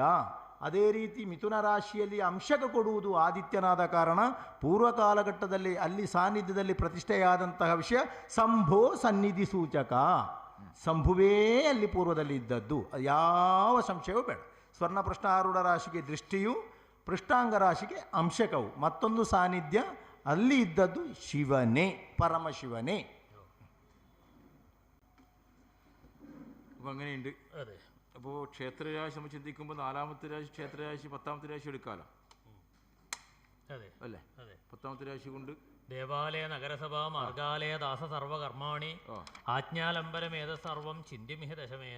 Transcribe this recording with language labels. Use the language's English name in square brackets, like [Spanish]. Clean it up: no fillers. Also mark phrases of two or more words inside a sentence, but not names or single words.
[Kannada] ಅದೇ ರೀತಿ ಮಿಥುನ ರಾಶಿಯಲ್ಲಿ ಅಂಶಕ ಕೊಡುವುದು ಆದಿತ್ಯನಾದ ಕಾರಣ ಪೂರ್ವ ಕಾಲಘಟ್ಟದಲ್ಲಿ ಅಲ್ಲಿ ಸಾನ್ನಿಧ್ಯದಲ್ಲಿ ಪ್ರತಿಷ್ಠೆಯಾದಂತಹ ವಿಷಯ ಸಂಭೋ ಸನ್ನಿಧಿ ಸೂಚಕ. ಸಂಭುವೇ ಅಲ್ಲಿ ಪೂರ್ವದಲ್ಲಿ ಇದ್ದದ್ದು, ಯಾವ ಸಂಶಯವೂ ಬೇಡ. ಸ್ವರ್ಣ ಪ್ರಶ್ನಾರೂಢ ರಾಶಿಗೆ ದೃಷ್ಟಿಯು, ಪೃಷ್ಠಾಂಗ ರಾಶಿಗೆ ಅಂಶಕವು. ಮತ್ತೊಂದು ಸಾನ್ನಿಧ್ಯ ಅಲ್ಲಿ ಇದ್ದದ್ದು ಶಿವನೇ, ಪರಮಶಿವನೇ. [Malayalam] അപ്പോൾ അങ്ങനെയുണ്ട്. അതെ. അപ്പോൾ ക്ഷേത്രരാശി നമ്മൾ ചിന്തിക്കുമ്പോൾ 4ാമത്തെ രാശി ക്ഷേത്രരാശി, 10ാമത്തെ രാശി എടുക്കാമല്ലോ. അതെ അല്ലേ? 10ാമത്തെ രാശി കൊണ്ട് [Sanskrit] ദേവാലയ നഗരസഭ മാർഗാലയ ദാസ സർവകർമാണി ആജ്ഞാലംബരമേത സർവം ചിന്തിമിഹ ദശമേന.